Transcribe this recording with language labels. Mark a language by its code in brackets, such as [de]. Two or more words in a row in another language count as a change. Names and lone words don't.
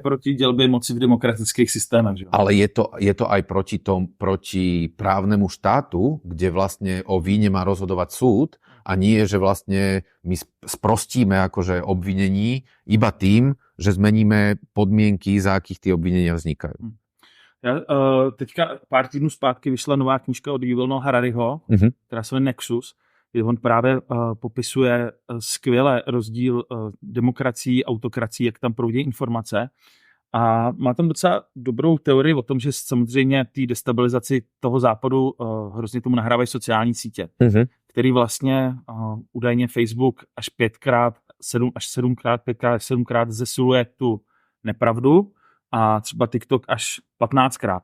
[cs] Proti dělbě moci v demokratických systémech. Že? [sk] Ale je to aj proti právnemu štátu, kde vlastne o víne má rozhodovať súd a nie, že vlastne my sprostíme akože obvinení iba tým, že zmeníme podmienky, za akých tie obvinenia vznikajú. [cs] Teďka pár týdnů zpátky vyšla nová knížka od Yuval Harariho, která se jmenuje Nexus. On právě popisuje skvěle rozdíl demokracií, autokracií, jak tam proudí informace. A má tam docela dobrou teorii o tom, že samozřejmě té destabilizaci toho západu hrozně tomu nahrávají sociální sítě, který vlastně údajně Facebook až 5x, 7x, 5x, 7x zesiluje tu nepravdu a třeba TikTok až 15x.